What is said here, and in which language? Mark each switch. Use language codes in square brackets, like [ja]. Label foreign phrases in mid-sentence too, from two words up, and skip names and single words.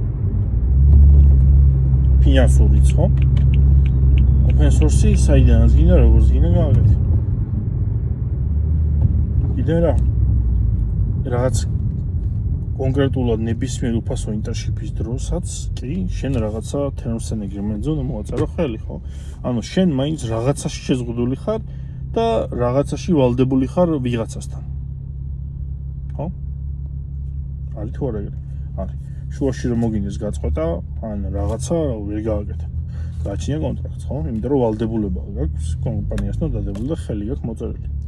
[ka] ფინანსურიც ხო [en] open source- [ka] ი საიდანაც გინდა როგორც გინდა გააკეთე კიდე რაღაც კონკრეტულად ნებისმიერ უფასო ინტერშიპის დროსაც კი შენ რაღაცა [en] terms and agreement- [ka] ზე უნდა მოაწერო ხელი ხო ანუ შენ მაინც რაღაცაში შეზღუდული ხარ და რაღაცაში ვალდებული ხარ ვიღაცასთან ხო არის თუ არა ეგრე არის შუაში რომ მოგინდეს გაწყვეტა ან რაღაცა ვერ გააკეთებ გააჩნია კონტრაქტს ხო იმიტომ რომ ვალდებულება გაქვს კომპანიასთან დადებული და ხელი გაქვს მოწერილი